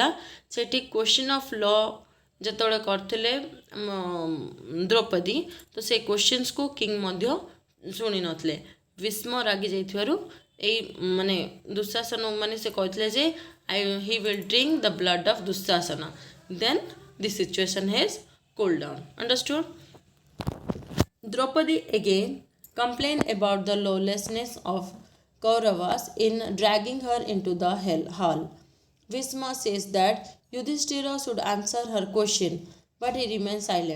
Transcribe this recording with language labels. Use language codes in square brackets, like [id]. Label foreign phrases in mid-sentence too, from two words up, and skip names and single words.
[or] ସେଠି [en] question of law [or] ଯେତେବେଳେ କରିଥିଲେ ଦ୍ରୌପଦୀ, ତ ସେ କ୍ୱେଶ୍ଚିନ୍ସକୁ କିଙ୍ଗ ମଧ୍ୟ ଶୁଣି ନଥିଲେ। ଭୀଷ୍ମ ରାଗି ଯାଇଥିବାରୁ ଏଇ ମାନେ ଦୁଃଶାସନ ମାନେ ସେ କହିଥିଲେ ଯେ [en] He will drink the blood of Dushasana, then the situation has cooled down. Understood? Draupadi again complained about the lawlessness of Kauravas in dragging her into the hall. Bhishma says that Yudhishthira should answer her question, but he remains silent.